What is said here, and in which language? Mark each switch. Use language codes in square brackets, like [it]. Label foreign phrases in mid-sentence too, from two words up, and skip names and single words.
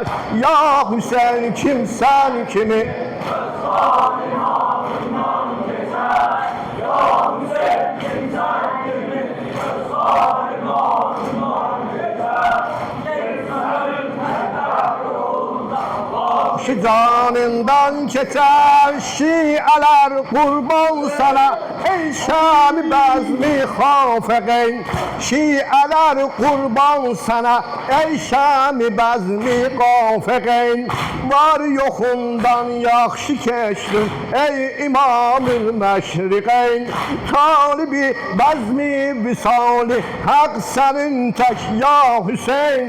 [tr] Ya Hüseyin kimsen kimi şu canından geçer. Şialar kurban sana ey Şam bezmi hafegeyn. [az] şiələr qurban sana, ey Şam-ı bəzmi qafəqeyn. Var yoxundan yaxşı keçdin, ey İmam-ül Məşriqeyn. Talibi bəzmi visali, haq sənin tək ya Hüseyn.